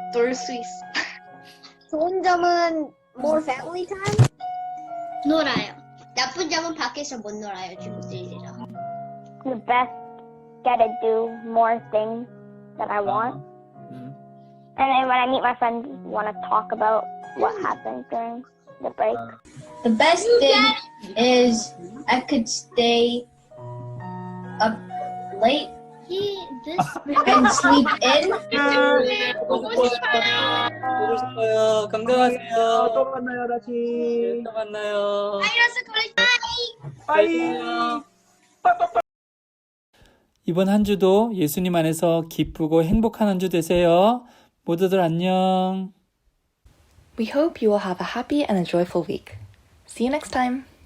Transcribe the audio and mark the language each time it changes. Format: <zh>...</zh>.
<ko>놀 수 있어. 좋은 점은</ko> <en>more family time?</en> <ko>놀아요. 나쁜 점은 밖에서 못 놀아요, 친구들이랑.</ko> <en>The best, get to do more things that I want. And then when I meet my friends, want to talk about what happened during the break. The best thing is I could stay up late and sleep in.</en> <ko>보고 싶어요. 건강하세요. 또 만나요, 다시. 또 만나요. 빠이. 이번 한 주도 예수님 안에서 기쁘고 행복한 한 주 되세요. 모두들 안녕.</ko> <en>We hope you will have a happy and a joyful week. See you next time.</en>